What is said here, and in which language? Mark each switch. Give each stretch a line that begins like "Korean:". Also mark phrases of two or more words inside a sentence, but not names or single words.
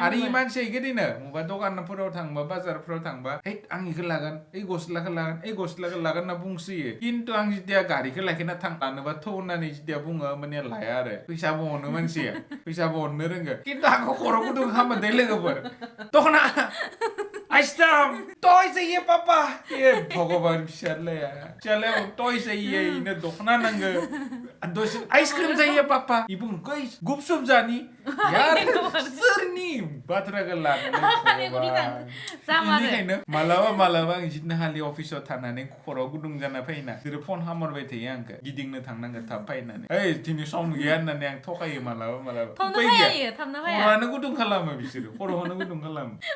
Bodo: आरो इ मानसिया इदिनो मबा दखानफोराव थांबा बाजारफोराव थांबा है आं इखौ लागोन ओइ गस्लाखौ लागोन होनना बुंसोयो किन्तु आं जितिया गारिखौ लाखिना थांलानोबा थौ होननानै जितिया बुङो माने लाया आरो फैसाबो हरनो मानसिया फैसाबो हरनो रोंगो किन्तु आंखौ खर' गुदुं खालामो दे लोगोफोर दखना आइसथाम
Hindi: टय चाहिए पापा ये भगवान
Bodo: फिसालाया
Hindi: टय चाहिए
Bodo: इनो दखना नांगो दसे
Hindi: आइसक्रिम चाहिए पापा
Bodo: इबो गइस गुपसुप जानी यार सोरनि बाथ्राखौ लानानै मालाबा आं जितनो हालि अफिसाव थानानै खर'आव गुदुं जाना फैना बिसोरो फन हामरबाय थायो आंखौ गिदिंनो थांनांगौ थाब फैनानै ओइ दिनै सम गैया होननानै आं थगायो मालाबा खर'आनो गुदुं खालामो बिसोरो खर'आनो गुदुं खालामो